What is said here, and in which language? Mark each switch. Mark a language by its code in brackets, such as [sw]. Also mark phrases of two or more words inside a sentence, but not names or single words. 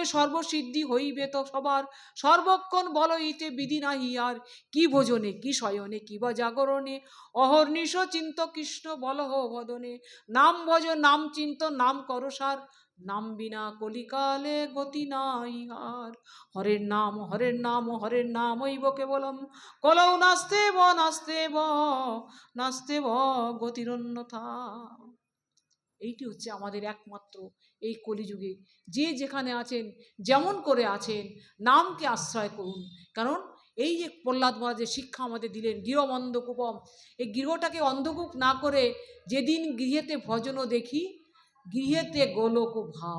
[bn] সর্বসিদ্ধি হইবে তো সবার, সর্বক্ষণ বল হইতে বিধি নাহি আর, কি ভোজনে কি শয়নে কি বা জাগরণে, অহর্নিশ চিন্ত কৃষ্ণ বলহ বদনে, নাম ভজ নাম চিন্ত নাম করসার, নাম বিনা কলিকালে গতি নাই আর, [sa] হরের নাম হরের নাম হরের নাম হইব কেবলম, কলৌ নাস্তেব নাস্তেব নাস্তেব গতিরন্যথা। [bn] এইটি হচ্ছে আমাদের একমাত্র এই কলিযুগে, যে যেখানে আছেন যেমন করে আছেন নামকে আশ্রয় করুন। কারণ এই যে প্রহ্লাদ মহারাজের শিক্ষা আমাদের দিলেন, [sa] গৃহম অন্ধকূপম, [bn] এই গৃহটাকে অন্ধকূপ না করে, যেদিন গৃহেতে ভজন দেখি গৃহেতে গোলক ভাই।